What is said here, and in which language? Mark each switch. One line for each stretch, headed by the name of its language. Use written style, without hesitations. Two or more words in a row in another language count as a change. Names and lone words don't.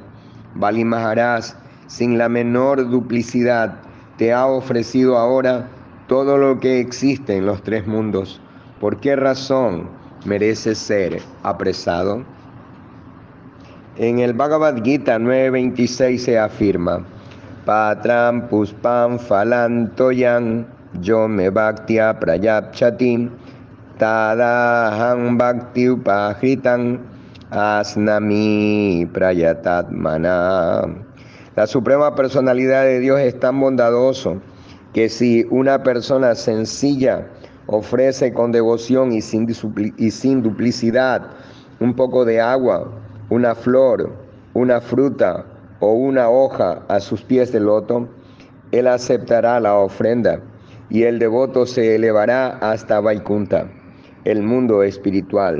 Spanish: Bali Maharaj, sin la menor duplicidad, te ha ofrecido ahora todo lo que existe en los tres mundos. ¿Por qué razón merece ser apresado? En el Bhagavad Gita 9.26 se afirma:
Sanskrit: Patram puspam falantoyan yo me bhaktya prayapchatim tadaham bhakti upahritam asnami prayatatmana.
Spanish: La Suprema Personalidad de Dios es tan bondadoso que si una persona sencilla ofrece con devoción y sin duplicidad un poco de agua, una flor, una fruta o una hoja a sus pies de loto, él aceptará la ofrenda y el devoto se elevará hasta Vaikunta, el mundo espiritual.